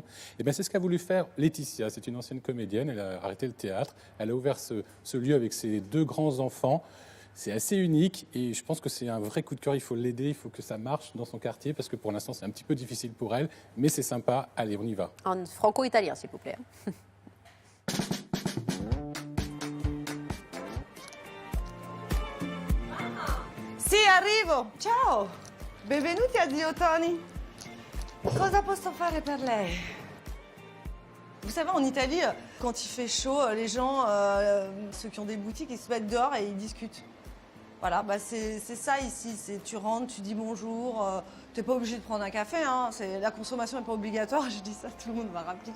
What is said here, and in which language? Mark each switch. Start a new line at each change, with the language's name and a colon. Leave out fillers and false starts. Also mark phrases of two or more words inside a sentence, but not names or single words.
French: Et bien c'est ce qu'a voulu faire Laetitia. C'est une ancienne comédienne, elle a arrêté le théâtre, elle a ouvert ce lieu avec ses 2 grands enfants. C'est assez unique et je pense que c'est un vrai coup de cœur. Il faut l'aider, il faut que ça marche dans son quartier parce que pour l'instant c'est un petit peu difficile pour elle, mais c'est sympa. Allez, on y va. En franco-italien, s'il vous plaît.
Italian: Sì, arrivo. Ciao. Benvenuti a Zio Tony. Cosa posso fare per lei?
French: Vous savez, en Italie, quand il fait chaud, les gens, ceux qui ont des boutiques, ils se mettent dehors et ils discutent. Voilà, bah c'est ça ici. Tu rentres, tu dis bonjour. Tu n'es pas obligé de prendre un café. Hein, la consommation n'est pas obligatoire. Je dis ça, tout le monde va rappliquer.